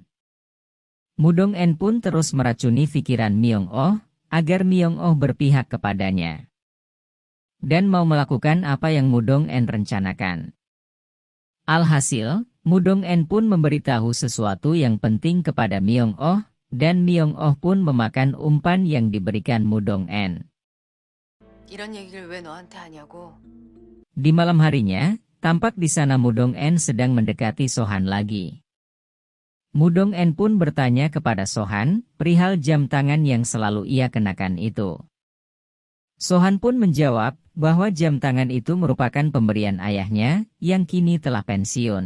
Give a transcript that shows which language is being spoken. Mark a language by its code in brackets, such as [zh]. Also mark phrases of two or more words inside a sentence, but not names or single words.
[id] Mudong-en pun terus meracuni pikiran Myung-oh, agar Myung-oh berpihak kepadanya. Dan mau melakukan apa yang Mudong-en rencanakan. Alhasil, Mudong-en pun memberitahu sesuatu yang penting kepada Myung-oh, dan Myung-oh pun memakan umpan yang diberikan Mudong-en. [ko] 이런 얘기를 왜 너한테 하냐고. [id] Di malam harinya, tampak di sana Mudong-en sedang mendekati Sohan lagi. Mudong-en pun bertanya kepada Sohan, perihal jam tangan yang selalu ia kenakan itu. Sohan pun menjawab, bahwa jam tangan itu merupakan pemberian ayahnya, yang kini telah pensiun.